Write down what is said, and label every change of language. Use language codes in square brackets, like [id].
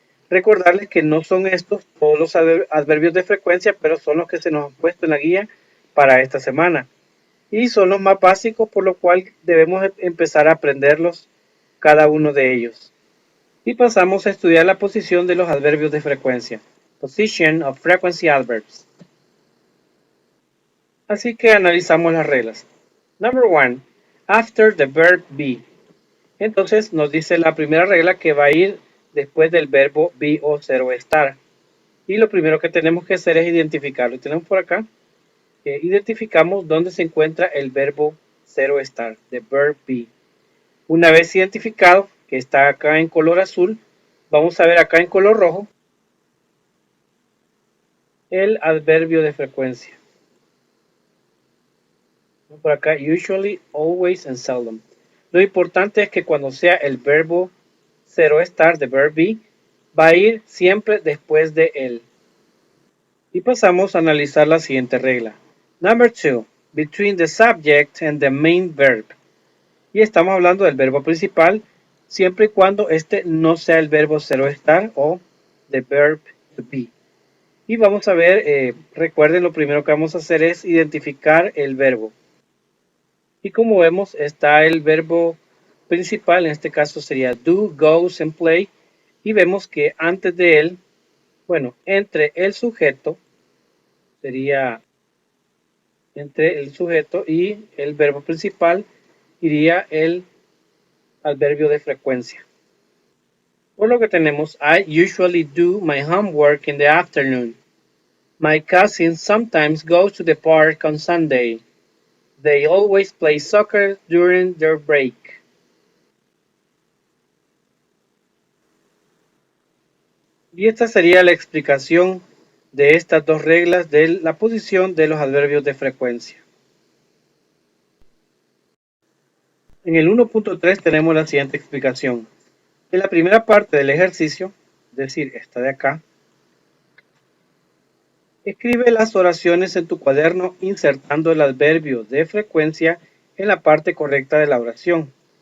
[es] Recordarles que no son estos todos los adverbios de frecuencia, pero son los que se nos han puesto en la guía para esta semana. Y son los más básicos, por lo cual debemos empezar a aprenderlos cada uno de ellos. Y pasamos a estudiar la posición de los adverbios de frecuencia. [en] Position of frequency adverbs. [es] Así que analizamos las reglas. [en] Number one, after the verb be. [es] Entonces nos dice la primera regla que va a ir después del verbo be o ser o estar. Y lo primero que tenemos que hacer es identificarlo. Y tenemos por acá, identificamos dónde se encuentra el verbo ser o estar, [en] the verb be. [es] Una vez identificado, que está acá en color azul, vamos a ver acá en color rojo el adverbio de frecuencia. Por acá, [en] usually, always and seldom. [es] Lo importante es que cuando sea el verbo ser o estar, [en] the verb be, [es] va a ir siempre después de él. Y pasamos a analizar la siguiente regla. Number two, between the subject and the main verb. Y estamos hablando del verbo principal, siempre y cuando este no sea el verbo ser o estar o [en] the verb to be. [es] Y vamos a ver, recuerden, lo primero que vamos a hacer es identificar el verbo. Y como vemos, está el verbo principal, en este caso sería [en] do, goes and play. [es] Y vemos que antes de él, bueno, entre el sujeto, sería entre el sujeto y el verbo principal, iría el adverbio de frecuencia. [en] Por lo que tenemos I usually do my homework in the afternoon. My cousin sometimes goes to the park on Sunday. They always play soccer during their break. [es] Y esta sería la explicación de estas dos reglas de la posición de los adverbios de frecuencia. En el 1.3 tenemos la siguiente explicación. En la primera parte del ejercicio, es decir, esta de acá, escribe las oraciones en tu cuaderno insertando el adverbio de frecuencia en la parte correcta de la oración.